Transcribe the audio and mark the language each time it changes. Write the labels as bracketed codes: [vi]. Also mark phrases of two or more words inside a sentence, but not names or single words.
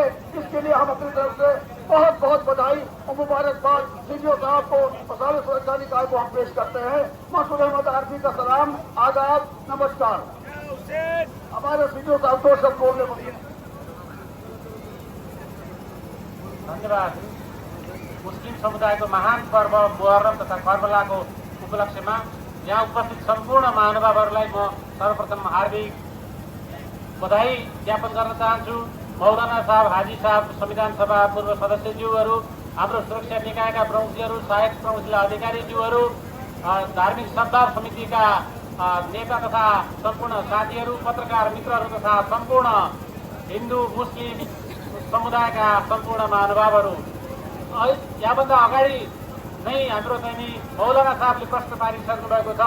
[hi] इसके लिए हम अपनी तरफ से बहुत बहुत बधाई और मुबारकबाद सीडीओ साहब को, मसाले सुरक्षा निकाय को हम पेश करते हैं। मसूद अहमद आरफी का सलाम, आदाब, नमस्कार। हमारे सीडीओ साहब को सब बोलने बोलिए। धन्यवाद। [ne] मुस्लिम समुदायको महान पर्व मुहर्रम तथा कर्बलाको उपलक्ष्यमा यहाँ उपस्थित सम्पूर्ण महानुभावहरूलाई म सर्वप्रथम हार्दिक बधाई ज्ञापन गर्न चाहन्छु। मौलाना साहब, हाजी साहब, संविधान सभा पूर्व सदस्यज्यूहरू, हाम्रो सुरक्षा निकायका प्रमुखज्यूहरू, सहायक प्रमुख जिल्ला अधिकारीज्यूहरू, धार्मिक सद्भाव समितिका नेता तथा सम्पूर्ण साथीहरू, पत्रकार मित्रहरू तथा सम्पूर्ण हिन्दू मुस्लिम समुदायका सम्पूर्ण महानुभावहरू, यहाँभन्दा अगाडि नै हाम्रो चाहिँ नि मौलाना साहबले प्रश्न पारिसक्नु भएको छ।